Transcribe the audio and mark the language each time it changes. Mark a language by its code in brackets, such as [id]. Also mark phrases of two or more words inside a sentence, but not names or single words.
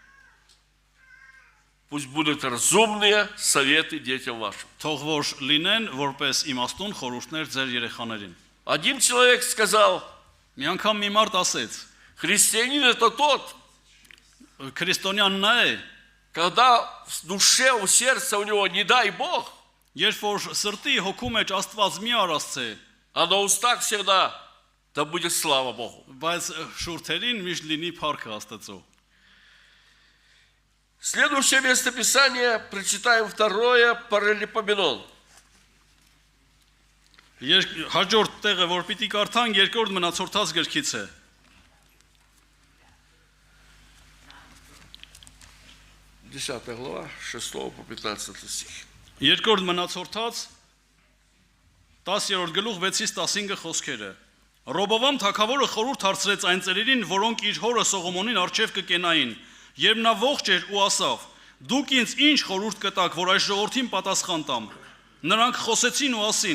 [ru] пусть будут разумные советы детям вашим. [hy] թող որ լինեն որպես իմաստուն խորհուրդներ ձեր երեխաներին։ [ru] Один человек сказал, [hy] Մի անգամ մի մարդ ասեց. [ru] христианин это тот, [hy] Քրիստոնյանն նա է, [ru] когда в душе, в сердце у него, не дай Бог, [hy] երբ որ սրտի հոգու մեջ Աստված մի արածցե, [ru] а на устах всегда, да будет слава Богу. [hy] բայց շուրթերին միշտ լինի փառքը Աստծո։ [ru] Следующее местописание прочитаем 2 Паралипоменон. [hy] Հաջորդ տեղը, որ պիտի կարդանք, երկրորդ մնացորդած գրքից է։ [ru] 10 глава, 6 по 15 стих. [hy] Երկրորդ մնացորդած 10-րդ գլուխ 6-ից 15 խոսքերը։ Ռոբովամ թագավորը խորհուրդ հարցրեց այն ծերերին, որոնք իր հորը Սողոմոնին արչև կկենային, երբ նա ողջ էր ու ասավ. Դուք ինձ ինչ խորհուրդ կտաք, որ այս ժողովրդին պատասխան տամ։ Նրանք խոսեցին ու ասին.